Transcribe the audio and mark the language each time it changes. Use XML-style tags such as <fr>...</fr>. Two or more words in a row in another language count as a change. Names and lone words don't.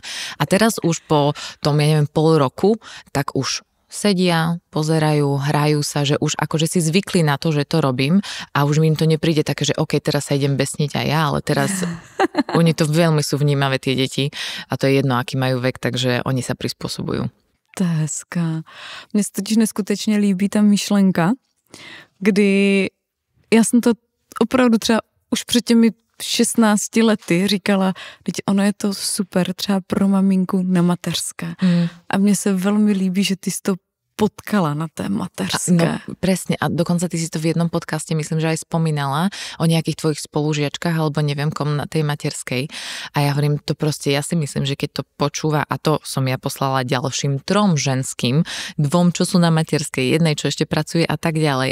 <sk>A teraz už po tom, ja neviem, pol roku, tak už sedia, pozerajú, hrajú sa, že už akože si zvykli na to, že to robím a už mi im to nepríde také, že OK, teraz sa idem besniť aj ja, ale teraz oni to veľmi sú vnímavé tie deti a to je jedno, aký majú vek, takže oni sa prispôsobujú.</sk> <cs>To je hezká. Mně se totiž neskutečně líbí ta myšlenka, kdy já jsem to opravdu třeba už před těmi 16 lety říkala, teď ono je to super třeba pro maminku na mateřské. A mně se velmi líbí, že ty jsi to potkala na té mateřské?</cs> <sk>No presne, a dokonca ty si to v jednom podcaste, myslím, že aj spomínala o nejakých tvojich spolužiačkách, alebo neviem kom na tej materskej. A ja hovorím, to proste, ja si myslím, že keď to počúva, a to som ja poslala ďalším 3 ženským, 2, čo sú na materskej, jednej, čo ešte pracuje a tak ďalej.</sk>